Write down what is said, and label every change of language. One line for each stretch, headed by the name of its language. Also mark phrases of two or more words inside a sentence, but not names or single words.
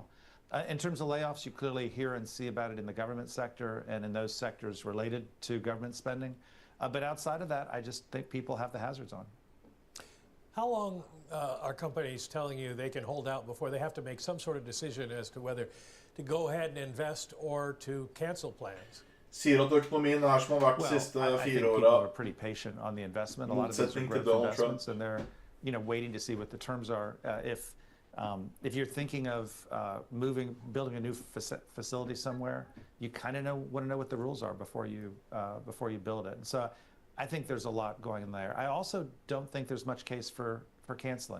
English: In terms of layoffs, you clearly hear and see about it in the government sector and in those sectors related to government spending. But outside of that, I just think people have the hazards on. How long are companies telling you they can hold out before they have to make some sort of decision as to whether to go ahead and invest or to cancel plans?
Norwegian: Sier at økonomien er som har vært de siste 4 årene.
English: People are pretty patient on the investment. A lot of these are growth investments, and they're waiting to see what the terms are. If you're thinking of building a new facility somewhere, you kind of want to know what the rules are before you build it. And so I think there's a lot going in there. I also don't think there's much case for canceling.